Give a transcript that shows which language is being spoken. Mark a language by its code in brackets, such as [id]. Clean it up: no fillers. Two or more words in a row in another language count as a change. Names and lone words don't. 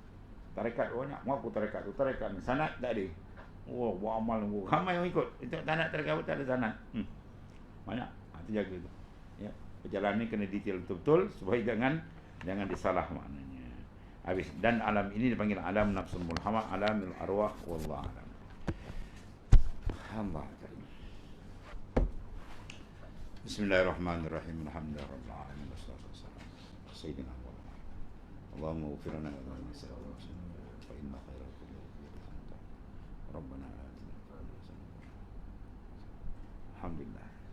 [ms] Tarekat banyak, mengaku tarekat tu, tarekat ni. Sanad tak ada. Oh, buat amal, ramai yang ikut. Itu sanad tarekat tak ada sanad. Banyak. Itu jaga tu. Ya. Perjalanan ni kena detail betul-betul supaya jangan disalah maknanya. Habis. Dan alam ini dipanggil alam [ar] النفس الملهمة عالم الأرواح والله أعلم. Alhamdulillah. Bismillahirrahmanirrahim. الحمد لله رب العالمين والصلاة والسلام على سيدنا محمد. اللهم اغفر لنا ولنا فإن خير القلوب أنت. ربنا آتنا في الدنيا حسنة. Alhamdulillah.